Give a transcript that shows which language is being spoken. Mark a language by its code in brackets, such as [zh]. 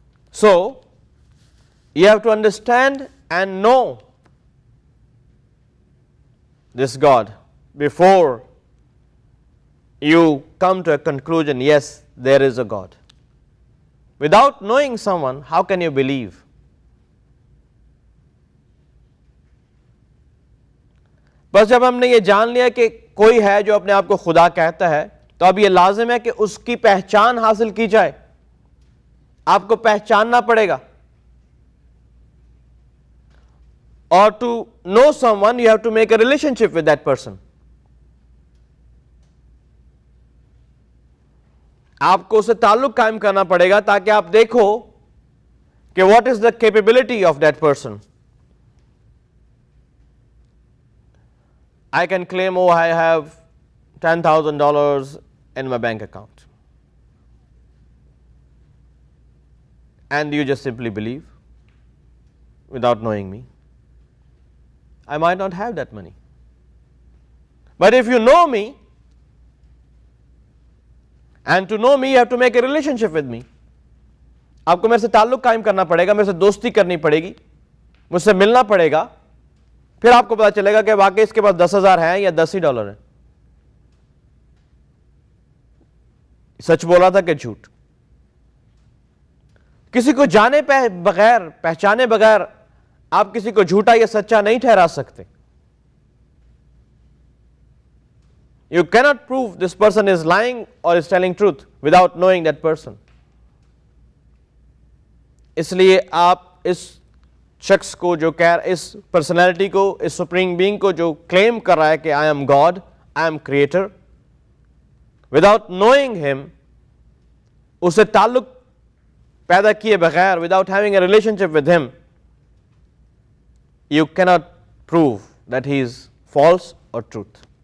[en] So, you have to understand and know this God before you come to a conclusion, yes, there is a God. Without knowing someone, how can you believe? [hi] बस जब हमने ये जान लिया कि कोई है जो अपने आप को खुदा कहता है, तो अब ये लाजिम है कि उसकी पहचान हासिल की जाए. आपको पहचानना पड़ेगा. [en] Or to know someone, you have to make a relationship with that person. [hi] आपको उससे ताल्लुक कायम करना पड़ेगा ताकि आप देखो कि [en] what is the capability of that person. I can claim, oh, I have $10,000 in my bank account. And you just simply believe without knowing me. I might not have that money. But if you know me, and to know me, you have to make a relationship with me. [hi] आपको मेरे से ताल्लुक कायम करना पड़ेगा, मेरे से दोस्ती करनी पड़ेगी, मुझसे मिलना पड़ेगा, फिर आपको पता चलेगा कि वाकई इसके पास 10,000 हैं या $10 हैं. सच बोला था कि झूठ? किसी को जाने बगैर, पहचाने बगैर आप किसी को झूठा या सच्चा नहीं ठहरा सकते. [en] You cannot prove this person is lying or is telling truth without knowing that person. [hi] इसलिए आप इस शख्स को जो इस पर्सनैलिटी को, इस सुप्रीम बीइंग को जो क्लेम कर रहा है कि [en] I am God, I am creator, without knowing him, [hi] उससे ताल्लुक पैदा किए बगैर, [en] Without having a relationship with him, you cannot prove that he is false or truth.